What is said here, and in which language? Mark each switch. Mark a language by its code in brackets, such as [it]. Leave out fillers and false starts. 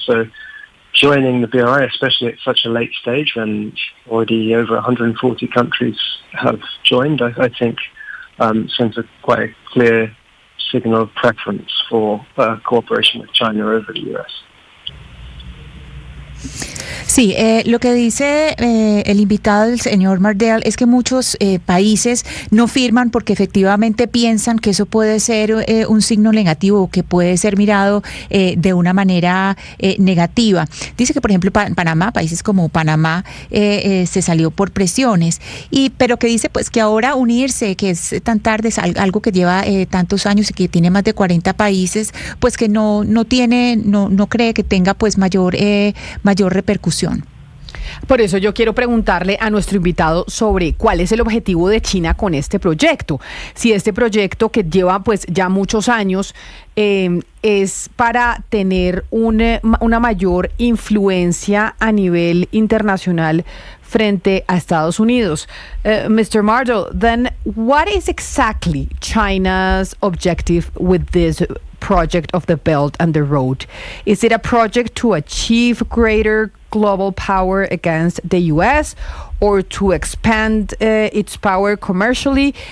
[en] So joining the BRI, especially at such a late stage when already over 140 countries have joined, I think sends a quite a clear signal of preference for cooperation with China over the US. [es] Sí, lo que dice el invitado, el señor Mardell, es que muchos países no firman porque efectivamente piensan que eso puede ser un signo negativo o que puede ser mirado de una manera negativa. Dice que, por ejemplo, Panamá, países como Panamá, se salió por presiones, pero que dice pues que ahora unirse, que es tan tarde, es algo que lleva tantos años y que tiene más de 40 países, pues que no cree que tenga pues mayor repercusión. Por eso yo quiero preguntarle a nuestro invitado sobre cuál es el objetivo de China con este proyecto. Si este proyecto, que lleva pues ya muchos años, es para tener una mayor influencia a nivel internacional frente a Estados Unidos. [en] Mr. Mardell, then what is exactly China's objective with this project of the Belt and the Road? Is it a project to achieve greater global power against the U.S. or to expand its power commercially?